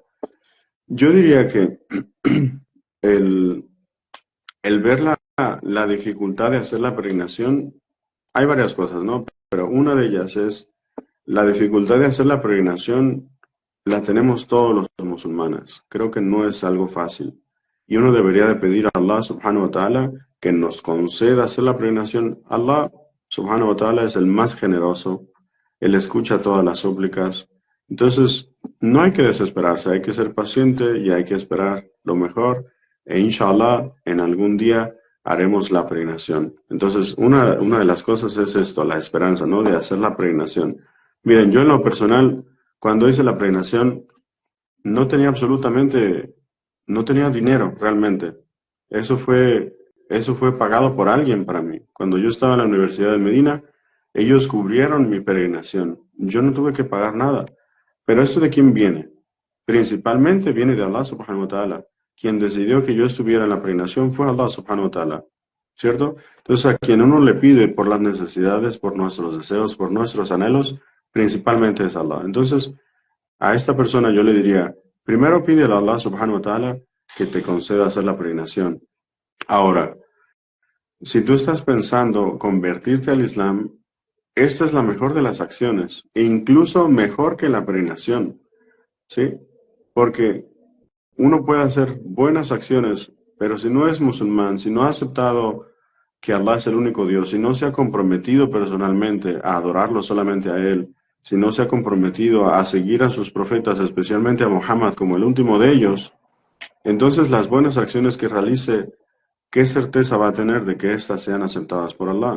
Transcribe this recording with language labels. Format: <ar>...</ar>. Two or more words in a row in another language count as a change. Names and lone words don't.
<es>Yo diría que el, el ver la dificultad de hacer la peregrinación, hay varias cosas, ¿no? Pero una de ellas es la dificultad de hacer la peregrinación, la tenemos todos los musulmanes. Creo que no es algo fácil. Y uno debería de pedir a</es> <ar>الله سبحانه وتعالى</ar> <es>que nos conceda hacer la peregrinación.</es> <ar>الله سبحانه وتعالى</ar> <es>es el más generoso. Él escucha todas las súplicas. Entonces, no hay que desesperarse, hay que ser paciente y hay que esperar lo mejor. E inshallah, en algún día haremos la peregrinación. Entonces, una de las cosas es esto, la esperanza, ¿no? De hacer la peregrinación. Miren, yo en lo personal, cuando hice la peregrinación, no tenía absolutamente, no tenía dinero realmente. Eso fue, eso fue pagado por alguien para mí. Cuando yo estaba en la Universidad de Medina, ellos cubrieron mi peregrinación. Yo no tuve que pagar nada. Pero ¿esto de quién viene? Principalmente viene de</es> <ar>الله سبحانه وتعالى.</ar> <es>Quien decidió que yo estuviera en la peregrinación fue</es> <ar>الله سبحانه وتعالى.</ar> <es>¿Cierto? Entonces a quien uno le pide por las necesidades, por nuestros deseos, por nuestros anhelos, principalmente es Allah. Entonces, a esta persona yo le diría, primero pídele a</es> <ar>الله سبحانه وتعالى</ar> <es>que te conceda hacer la peregrinación. Ahora, si tú estás pensando convertirte al Islam, esta es la mejor de las acciones, e incluso mejor que la peregrinación, ¿sí? Porque uno puede hacer buenas acciones, pero si no es musulmán, si no ha aceptado que Allah es el único Dios, si no se ha comprometido personalmente a adorarlo solamente a Él, si no se ha comprometido a seguir a sus profetas, especialmente a Muhammad como el último de ellos, entonces las buenas acciones que realice, ¿qué certeza va a tener de que éstas sean aceptadas por Allah?</es>